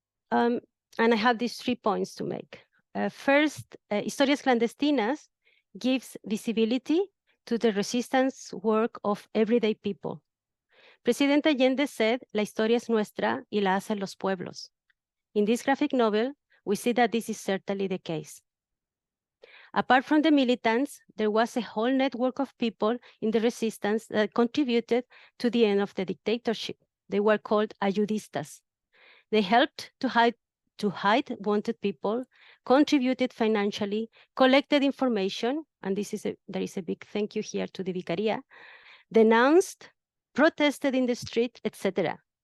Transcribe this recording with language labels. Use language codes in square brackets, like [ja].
[en] And I have these 3 points to make. First, Historias Clandestinas gives visibility to the resistance work of everyday people. President Allende said, [es] "La historia es nuestra y la hacen los pueblos." [en] In this graphic novel, we see that this is certainly the case. Apart from the militants, there was a whole network of people in the resistance that contributed to the end of the dictatorship. They were called ayudistas. They helped to hide wanted people, contributed financially, collected information, and there is a big thank you here to the Vicaria, denounced, protested in the street, etc.